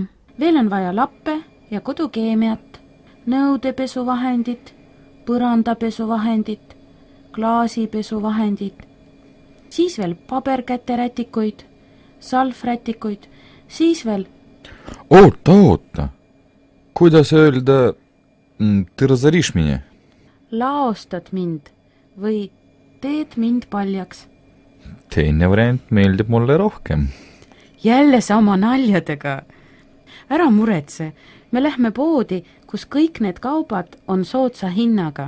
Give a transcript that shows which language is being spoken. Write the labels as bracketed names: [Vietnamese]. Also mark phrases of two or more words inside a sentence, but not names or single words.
[Estonian] Veel on vaja lappe ja kodukeemiat, nõudepesuvahendit, põrandapesuvahendit, klaasipesuvahendit, siis veel paberkäterätikuid, salvrätikuid, siis veel... Oota. Kuidas öelda [Russian] ты разоришь меня? [Estonian] Laostad mind või teed mind paljaks. Teine variant meeldib mulle rohkem. Jälle sama naljadega. Ära muretse, me lähme poodi, kus kõik need kaubad on soodsa hinnaga.